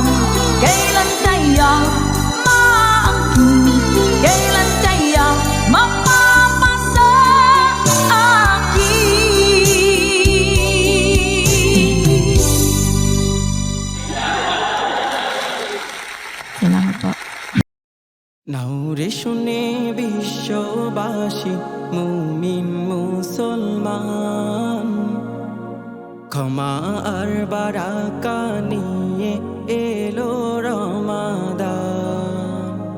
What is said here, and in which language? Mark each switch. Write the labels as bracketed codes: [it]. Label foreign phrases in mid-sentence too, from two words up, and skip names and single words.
[tl] Kailan kaya maangkin? Kailan kaya mapapasa akin? Salamat po. [bn] নাউরে শুনে বিশ্ববাসী মুমিন মুসলমান, ক্ষমা আর বারাকা নিয়ে এলো রমাদান।